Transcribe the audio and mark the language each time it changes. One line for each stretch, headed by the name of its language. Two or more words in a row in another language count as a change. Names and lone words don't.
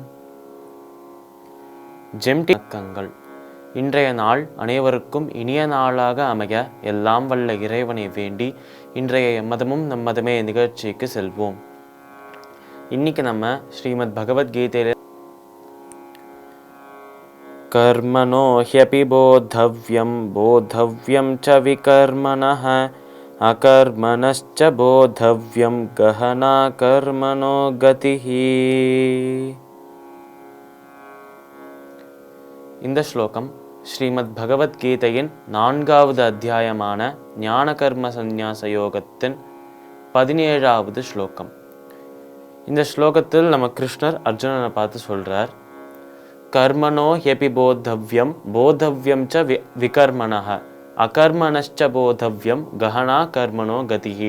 Tamil: ஜெம்டி வணக்கங்கள். இன்றைய நாள் அனைவருக்கும் இனிய நாளாக அமைய எல்லாம் வல்ல இறைவனை வேண்டி இன்றைய எம்மதமும் நம்மதமே நிகழ்ச்சிக்கு செல்வோம். இன்னைக்கு நம்ம ஸ்ரீமத் பகவத்கீதையில
Sanskrit: कर्मणो ह्यपि बोद्धव्यं बोद्धव्यं च विकर्मणः अकर्मणश्च बोद्धव्यं गहना कर्मणो गतिः.
Tamil: இந்த ஸ்லோகம் ஸ்ரீமத் பகவத்கீதையின் 4வது அத்தியாயமான ஞான கர்ம சந்நியாச யோகத்தின் 17வது ஸ்லோகம். இந்த ஸ்லோகத்தில் நம்ம கிருஷ்ணர் அர்ஜுனனை பார்த்து சொல்றார்,
Sanskrit: कर्मणो ह्यपि बोद्धव्यं बोद्धव्यं च विकर्मणः अकर्मणश्च बोद्धव्यं गहना कर्मणो गतिः.